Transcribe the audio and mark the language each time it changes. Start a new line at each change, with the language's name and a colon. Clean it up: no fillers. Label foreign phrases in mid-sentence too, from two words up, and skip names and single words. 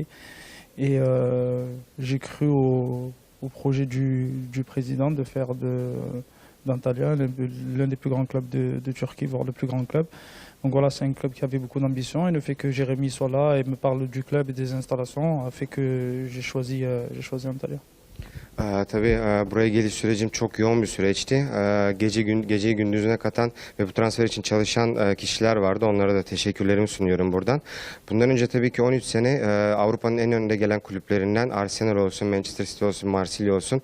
French: Et j'ai cru au projet du président de faire d'Antalya l'un des plus grands clubs de Turquie, voire le plus grand club. Donc voilà, c'est un club qui avait beaucoup d'ambition, et le fait que Jérémy soit là et me parle du club et des installations a fait que j'ai choisi Antalya.
Turkish: Tabii buraya geliş sürecim çok yoğun bir süreçti. Geceyi gündüzüne katan ve bu transfer için çalışan kişiler vardı. Onlara da teşekkürlerimi sunuyorum buradan. Bundan önce tabii ki 13 sene Avrupa'nın en önde gelen kulüplerinden Arsenal olsun, Manchester City olsun, Marsilya olsun.